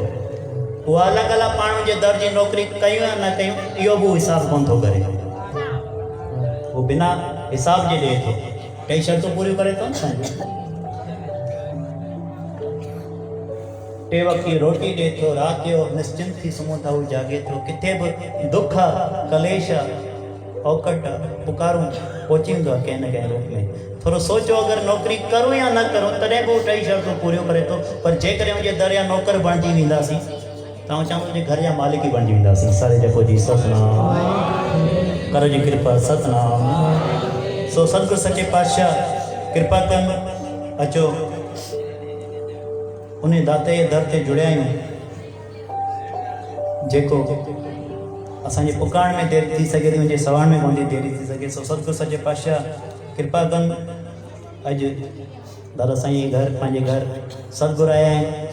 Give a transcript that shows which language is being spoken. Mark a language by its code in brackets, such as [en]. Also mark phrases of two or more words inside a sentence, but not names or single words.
[sd] उहा अलॻि अलॻि पाण जे दर जी नौकरी कयूं या न कयूं इहो बि हिसाब कोन थो करे, उहो बिना हिसाब जे ॾिए थो। टई शर्तूं पूरियूं करे थो न, टे वक़्त की रोटी ॾिए थो, राति जो निश्चिंत थी सुम्हूं था हू जागे थो। किथे बि दुख कलेश औकट पुकारूं पहुचींदो आहे कंहिं न कंहिं रूप में। थोरो सोचो अगरि नौकरी करूं या न करूं तॾहिं बि हू टई शर्तूं पूरियूं करे थो। पर जेकॾहिं मुंहिंजे दर जा नौकर बणिजी वेंदासीं तव्हां चवां मुंहिंजे घर जा मालिक ई बणिजी वेंदासीं। सारे जपो जी सतनाम। कर जी कृपा सतनाम। सो सतगुरु सचे पातशाह कृपा कनि, अचो उन दाते जे दर ते जुड़िया आहियूं जेको असांजे पुकारण में देरि थी सघे थी, मुंहिंजे सवाण में कोन थी देरी थी सघे। सो सतगुरु सचे पातशाह कृपा कनि। अॼु दादा साईं घर पंहिंजे घर सतगुरु आया आहिनि।